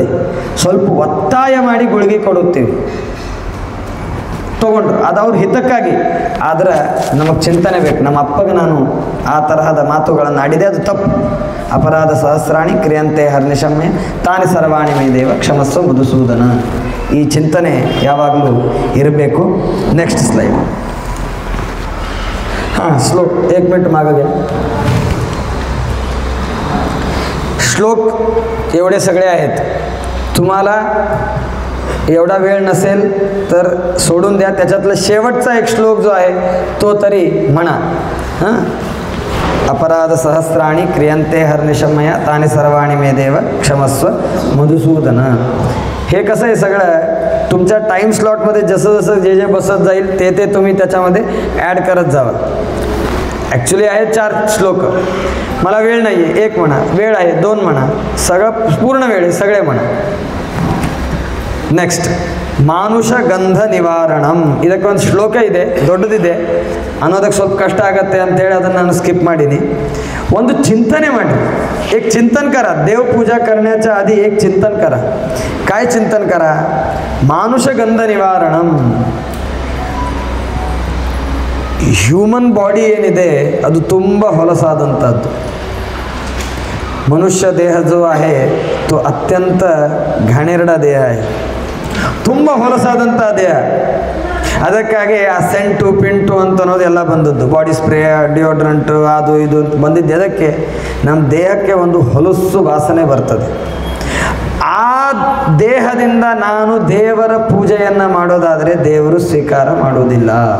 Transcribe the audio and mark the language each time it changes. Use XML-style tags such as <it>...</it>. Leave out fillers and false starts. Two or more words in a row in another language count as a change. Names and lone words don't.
<kn>ಸ್ವಲ್ಪ ಒತ್ತಾಯ ಮಾಡಿ ಗುಳಿಗೆ ಕೊಡುತ್ತೀವಿ, ತೊಗೊಂಡ್ರು, ಅದು ಅವ್ರ ಹಿತಕ್ಕಾಗಿ. ಆದರೆ ನಮಗೆ ಚಿಂತನೆ ಬೇಕು, ನಮ್ಮ ಅಪ್ಪಗೆ ನಾನು ಆ ತರಹದ ಮಾತುಗಳನ್ನು ಆಡಿದೆ, ಅದು ತಪ್ಪು.</kn> <sa>ಅಪರಾಧ ಸಹಸ್ರಾಣಿ ಕ್ರಿಯಂತೆ ಹರ್ನಿಶಮ್ಯ ತಾನಿ ಸರ್ವಾಣಿ ಮೇ ದೇವ ಕ್ಷಮಸ್ವ ಮಧುಸೂದನ.</sa> <kn>ಈ ಚಿಂತನೆ ಯಾವಾಗಲೂ ಇರಬೇಕು.</kn> <en>next slide.</en> <mr>हां, श्लोक 1 मिनिट मागे घ्या. श्लोक एवढे सगळे आहेत. तुम्हाला एवढा वेळ नसेल तर सोडून द्या. त्याच्यातला शेवटचा एक श्लोक जो आहे तो तरी म्हणा.</mr> <sa>हां, अपराध सहस्राणि क्रियंते हर्निशमया तानि सर्वाणि मे देव क्षमस्व मधुसूदन.</sa> <mr>हे कसं आहे, सगळं तुमच्या टाईम स्लॉटमध्ये जसं जसं जे बसत जाईल ते तुम्ही त्याच्यामध्ये ॲड करत जावा. ॲक्च्युली आहे 4 श्लोक. मला वेळ नाही आहे 1 म्हणा, वेळ आहे 2 म्हणा, सगळं पूर्ण वेळ आहे सगळे म्हणा.</mr> <sa>नेक्स्ट ಮಾನುಷ ಗಂಧ ನಿವಾರಣಂ.</sa> <kn>ಇದಕ್ಕೊಂದು ಶ್ಲೋಕ ಇದೆ, ದೊಡ್ಡದಿದೆ, ಅನ್ನೋದಕ್ಕೆ ಸ್ವಲ್ಪ ಕಷ್ಟ ಆಗತ್ತೆ ಅಂತೇಳಿ ಅದನ್ನು ನಾನು ಸ್ಕಿಪ್ ಮಾಡೀನಿ. ಒಂದು ಚಿಂತನೆ ಮಾಡಿ,</kn> <mr>एक चिंतन कर, देव पूजा करण्याच्या आधी एक चिंतन करा. काय चिंतन करा?</mr> <sa>ಮಾನುಷ ಗಂಧ ನಿವಾರಣಂ.</sa> <en>human body</en> <kn>ಏನಿದೆ ಅದು ತುಂಬ ಹೊಲಸಾದಂಥದ್ದು. ಮನುಷ್ಯ ದೇಹ</kn> <mr>जो आहे तो</mr> <kn>ಅತ್ಯಂತ</kn> <mr>घाणेरडा देह आहे,</mr> <kn>ತುಂಬ ಹೊಲಸಾದಂಥ ದೇಹ. ಅದಕ್ಕಾಗಿ ಆ ಸೆಂಟು ಪಿಂಟು ಅಂತ ಅನ್ನೋದೆಲ್ಲ ಬಂದದ್ದು,</kn> <en>body spray,</en> <kn>ಡಿಯೋಡ್ರೆಂಟು, ಅದು ಇದು ಅಂತ ಬಂದಿದ್ದು ಅದಕ್ಕೆ ನಮ್ಮ ದೇಹಕ್ಕೆ ಒಂದು ಹೊಲಸು ವಾಸನೆ ಬರ್ತದೆ. ಆ ದೇಹದಿಂದ ನಾನು ದೇವರ ಪೂಜೆಯನ್ನು ಮಾಡೋದಾದರೆ ದೇವರು ಸ್ವೀಕಾರ ಮಾಡೋದಿಲ್ಲ.</kn>